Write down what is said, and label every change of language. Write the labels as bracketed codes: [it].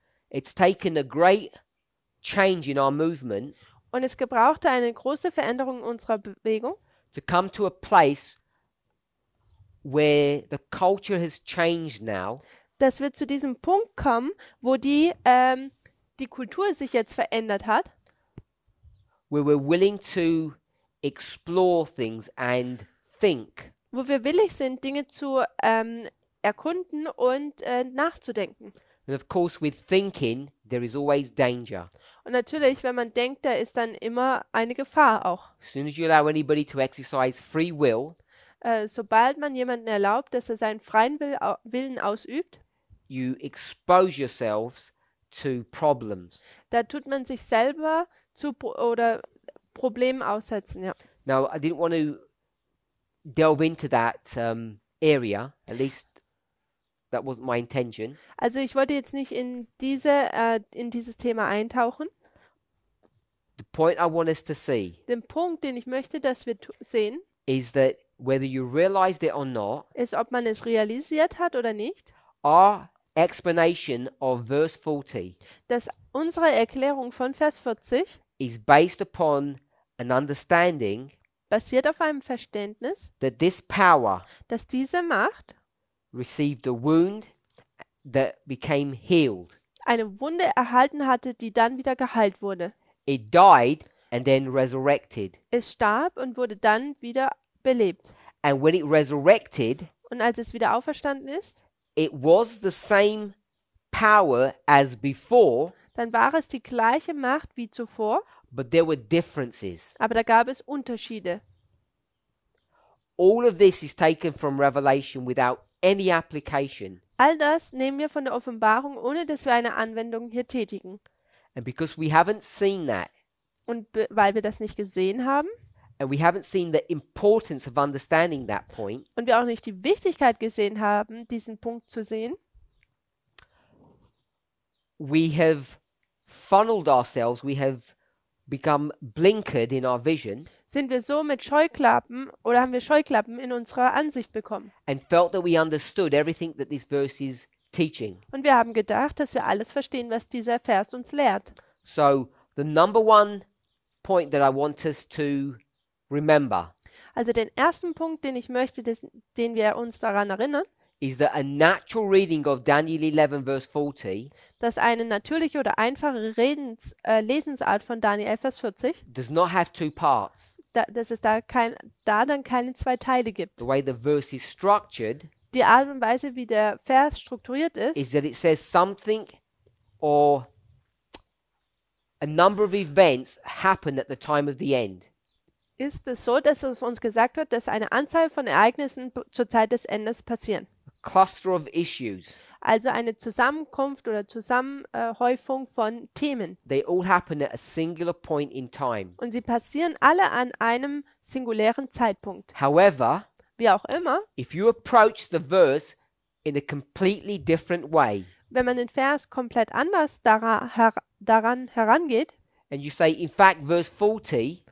[en] It's taken a great change in our movement [de] Und es gebrauchte eine große Veränderung in unserer Bewegung, [en] to come to a place where the culture has changed now, [de] dass wir zu diesem Punkt kommen, wo die Kultur sich jetzt verändert hat, [en] where we're willing to explore things and think. [de] wo wir willig sind, Dinge zu erkunden und nachzudenken. [en] And of course, with thinking, there is always danger. [de] Und natürlich, wenn man denkt, da ist dann immer eine Gefahr auch. [en] As soon as you allow anybody to exercise free will, [de] Sobald man jemanden erlaubt, dass er seinen freien Willen ausübt, [en] you expose yourselves to problems. [de] da tut man sich selber zu oder Problemen aussetzen, ja. [en] Now, I didn't want to delve into that area, at least that wasn't my intention. [de] Also ich wollte jetzt nicht in dieses Thema eintauchen. [en] The point I want us to see [de] Den Punkt, den ich möchte, dass wir sehen, [en] is that whether you realized it or not, [de] ist, ob man es realisiert hat oder nicht, [en] our explanation of verse 40 [de] dass unsere Erklärung von Vers 40 [en] is based upon an understanding [de] basiert auf einem Verständnis, [en] that this power [de] dass diese Macht [en] received a wound that became healed. [de] eine Wunde erhalten hatte, die dann wieder geheilt wurde. [en] It died and then resurrected. [de] Es starb und wurde dann wieder belebt. [en] And when it resurrected, [de] Und als es wieder auferstanden ist, [en] it was the same power as before, [de] dann war es die gleiche Macht wie zuvor, [en] but there were differences. [de] aber da gab es Unterschiede. [en] All of this is taken from Revelation without any application. [de] All das nehmen wir von der Offenbarung, ohne dass wir eine Anwendung hier tätigen. [en] And because we haven't seen that, [de] Und weil wir das nicht gesehen haben [en] and we haven't seen the importance of understanding that point, [de] und wir auch nicht die Wichtigkeit gesehen haben, diesen Punkt zu sehen, [en] we have funneled ourselves, we have become blinkered in our vision [de] sind wir so mit Scheuklappen oder haben wir Scheuklappen in unserer Ansicht bekommen. [en] and felt that we understood everything that this verse is teaching. [de] Und wir haben gedacht, dass wir alles verstehen, was dieser Vers uns lehrt. [en] So, the number one point that I want us to remember [de] Also den ersten Punkt, den ich möchte, den wir uns daran erinnern, [en] is that a natural reading of Daniel 11 verse 40 [de] dass eine natürliche oder einfache Lesensart von Daniel 11, Vers 40, [en] does not have two parts. [de] dass es da dann keine zwei Teile gibt. [en] The way the verse is structured [de] Die Art und Weise, wie der Vers strukturiert [en] is [de] ist, [en] that it says something or a number of events happen at the time of the end. [de] ist es so, dass es uns gesagt wird, dass eine Anzahl von Ereignissen zur Zeit des Endes passieren. [en] Cluster of issues. [de] Also eine Zusammenkunft oder Zusammenhäufung von Themen. [en] They all happen at a singular point in time. [de] Und sie passieren alle an einem singulären Zeitpunkt. [en] However, [de] Wie auch immer, [en] if you approach the verse in a completely different way [de] wenn man den Vers komplett anders daran herangeht [en] and you say, in fact, verse 40